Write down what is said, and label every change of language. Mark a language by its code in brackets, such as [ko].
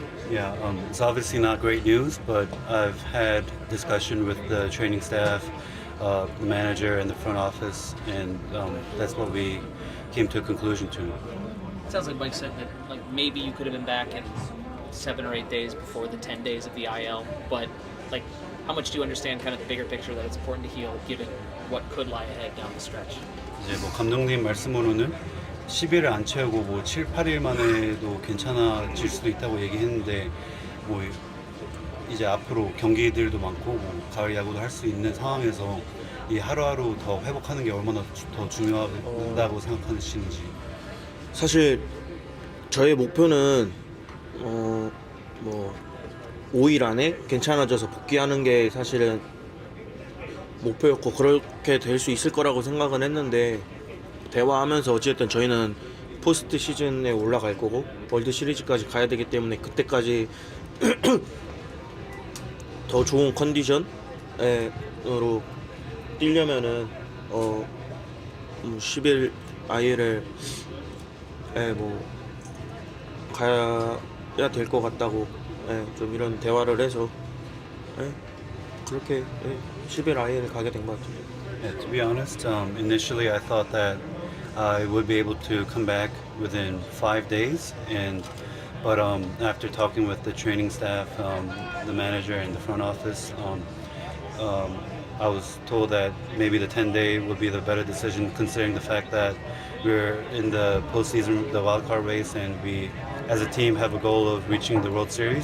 [en] Yeah, it's obviously not great news, but I've had discussion with the training staff, the manager, and the front office, and that's what we came to a conclusion to. It sounds like Mike said that maybe you could have been back in 7 or 8 days before the 10 days of the IL, but how much do you understand kind of the bigger picture that it's important to heal given what could lie ahead down the stretch? [ko] 이제 감독님 말씀으로는 10일을 안 채우고 7, 8일 만에도 괜찮아질 수도 있다고 얘기했는데 이제 앞으로 경기들도 많고 가을 야구도 할 수 있는 상황에서 이 하루하루 더 회복하는 게 얼마나 더 중요하다고 생각하시는지. 사실 저의 목표는 5일 안에 괜찮아져서 복귀하는 게 사실은 목표였고 그렇게 될 수 있을 거라고 생각은 했는데 대화하면서 어쨌든 저희는 포스트 시즌에 올라갈 거고 월드 시리즈까지 가야 되기 때문에 그때까지 더 좋은 컨디션으로 뛰려면은 10일 IL을 가야 될 것 같다고 좀 이런 대화를 해서 그렇게 10일 IL을 가게 된 것 같아요. [en] Yeah, to be honest, initially I thought that I would be able to come back within 5 days, but after talking with the training staff, the manager, and the front office, I was told that maybe the 10-day would be the better decision, considering the fact that we're in the postseason, the wild card race, and we, as a team, have a goal of reaching the World Series.